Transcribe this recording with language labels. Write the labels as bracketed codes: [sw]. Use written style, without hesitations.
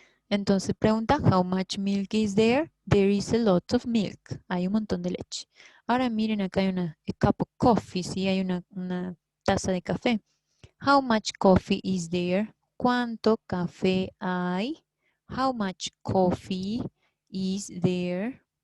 [es] Entonces pregunta, [en] how much milk is there? There is a lot of milk. [es] Hay un montón de leche. Ahora miren, acá hay [en] a cup of coffee, [es] ¿sí? Hay una taza de café. [en] How much coffee is there? [es] ¿Cuánto café hay? [en] How much coffee is there?